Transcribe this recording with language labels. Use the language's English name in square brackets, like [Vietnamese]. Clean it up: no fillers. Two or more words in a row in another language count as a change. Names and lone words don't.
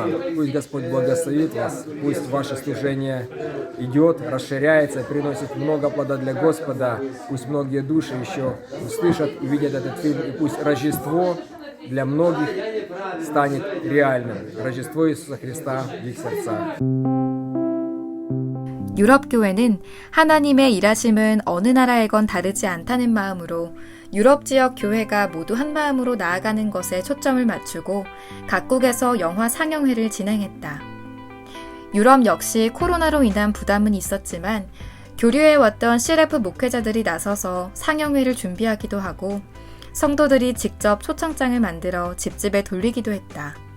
[Russian] Пусть Господь благословит вас, пусть ваше служение идет, расширяется, приносит много плода для Господа. Пусть многие души еще услышат, увидят этот фильм, и пусть Рождество для многих станет реальным. Рождество Иисуса Христа в их сердцах. [Korean] 유럽 교회는 하나님의 일하심은 어느 나라에건 다르지 않다는 마음으로 유럽 지역 교회가 모두 한 마음으로 나아가는 것에 초점을 맞추고 각국에서 영화 상영회를 진행했다. 유럽 역시 코로나로 인한 부담은 있었지만 교류해 왔던 CLF 목회자들이 나서서 상영회를 준비하기도 하고 성도들이 직접 초청장을 만들어 집집에 돌리기도 했다.